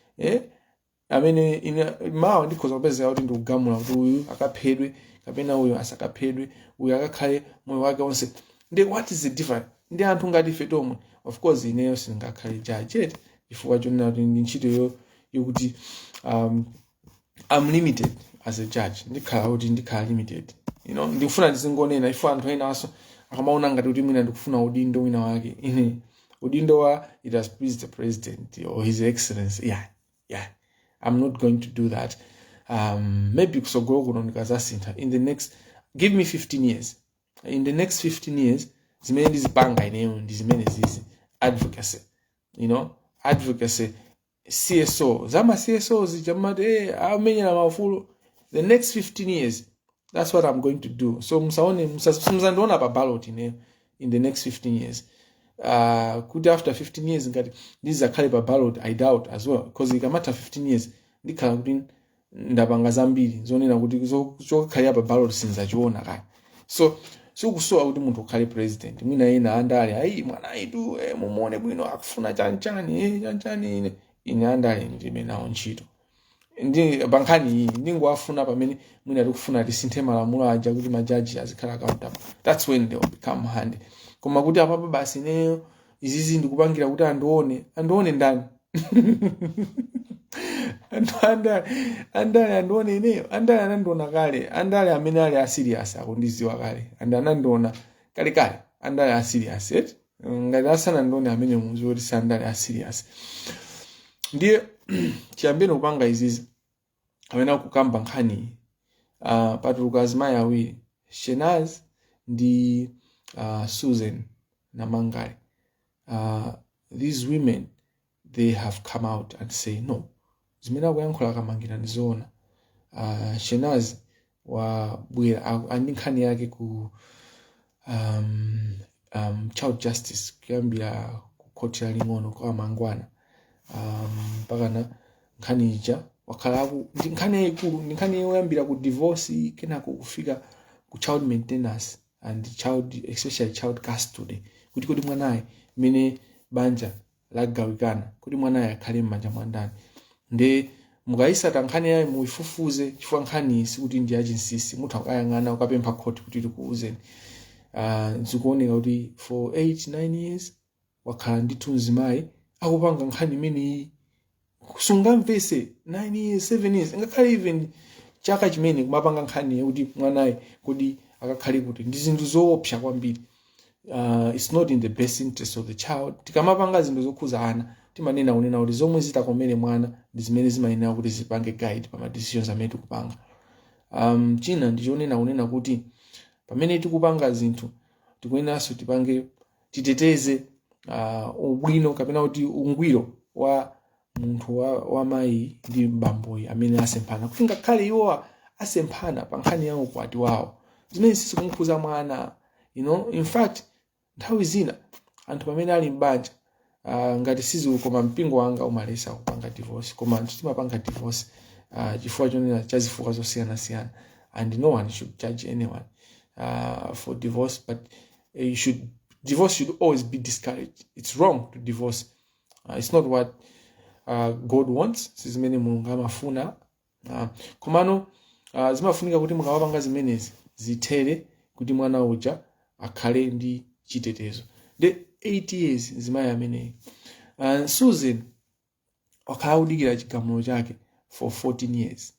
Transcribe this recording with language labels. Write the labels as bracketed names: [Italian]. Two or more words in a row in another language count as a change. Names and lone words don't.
[Nyanja] amene mawa ndikhoza kupezeka kuti ndikugamula kuti uyu akaphedwe kapena uyu asakaphedwe uyu akakhale moyo wake onse. [English] Ndi what is the difference? [Nyanja] Ndi anthu ngati ife tomwe [English] of course [Nyanja] ineyo singakhale judge chifukwa chonena kuti ndi ntchito yokuti [English] I'm limited as a judge. [Nyanja] Ndikhala limited. Ndikufuna ndizingonena ifo anthu ena aso akamaona ngati kuti mwina ndikufuna udindo wina wake. Udindo wa [English] it has pleased the president or his excellency. Yeah. I'm not going to do that. Maybe [Nyanja] kusogolo kuno ndikazasintha [English] in the next give me 15 years. In the next 15 years [Nyanja] zimene ndizipanga ineyo ndi zimene zizi advocacy. [English] Advocacy CSO [Nyanja] zama CSO zijamade amenyera maufulu [English] the next 15 years that's what I'm going to do. So [Nyanja] msazandiona pa [English] ballot in the next 15 years. [Nyanja] Kuti [English] after 15 years [Nyanja] ngati ndizakhale pa ballot [English] I doubt as well because [Nyanja] ikamata 15 years ndikhala kuti ndapanga zambiri zonena kuti zokhalira pa ballot sinzachiona kale. So kusowa kuti munthu ukhale president mwina ena andale mwana aitu mumuone bwino akufuna chanchani ine andale ndime nawo ntchito ndi bankhani ndingowafuna pamene mwina tikufuna tisinthe malamulo aja kuti majaji azikhala accountable. [English] That's when they will become handy. [Nyanja] Koma kuti apapa basi ineyo izizi ndikupangira kuti andione ndani andale andione ineyo andale anandiona kale andale amene ali aserious akundiziwa kale anandiona kale andale aserious ngati asana ndione amene muzi kuti sandale aserious. Ndiye chiyambeni kupanga izizi amene kukamba nkhani patuluka azimayi awiri Shenaz ndi Susan Namangale. [English] These women they have come out and say no [Nyanja] zimene akuyankhula Kamangila ndizoona. Shenaz wabwera andi nkhani yake ku [English] child justice [Nyanja] kuyambira ku koti yaling'ono kwa mangwana mpakana nkhani ija wakhalaku ndi nkhani yayikulu ndi nkhani yoyambira ku divorce kenako kufika ku [English] child maintenance and especially child custody [Nyanja] kuti mwanaye mene banja lagawikana kuti mwanaye akhale m'manja mwa ndani. Nde mukayisata nkhani yayo muifufuze chifukwa nkhani sikuti ndi agency mutha kuyang'ana ukapempha court kuti tikuuzeni. Zikuoneka kuti [English] for 8-9 years [Nyanja] wakhala ndi mzimayi akupanga nkhani imene sungamvese [English] 9 years 7 years [Nyanja] ngakhale even chaka chimene kumapanga nkhani kuti mwanaye kuti akakhale kuti ndi zinthu zoopsa kwambiri. [English] It's not in the best interest of the child. [Nyanja] Tikamapanga zinthu zokhuza ana timanena kuti zomwe zitakomere mwana ndi zimene zimayenera kuti zipange guide pa decisions amene tikupanga. China ndichonena kuti pamene tikupanga zinthu tikuyeneranso tipange titeteze ubwino kapena kuti ungwiro wa munthu wa mayi ndi mbamboyi amene asemphana, kuti ngakhale iwo asemphana pa nkhani ya ukwati wawo zimene sizikumukhuza mwana. [English] In fact [Nyanja] nthawi zina anthu pamene ali m'banja ngati sizikoma mpingo wanga umalesa kupanga divorce, koma anthu timapanga divorce chifukwa chonena cha zifukwa zosiyanasiyana, [English] and no one should judge anyone for divorce, but divorce should always be discouraged. It's wrong to divorce. It's not what God wants. [Nyanja] Sizimene Mulungu amafuna. Komano zimafunika kuti mukawapanga zimenezi zithere kuti mwana uja akhale ndi chitetezo. [English] The 8 years [Nyanja] zimayi ameneyi. Susan wakawudikira chigamulo chake [English] for 14 years.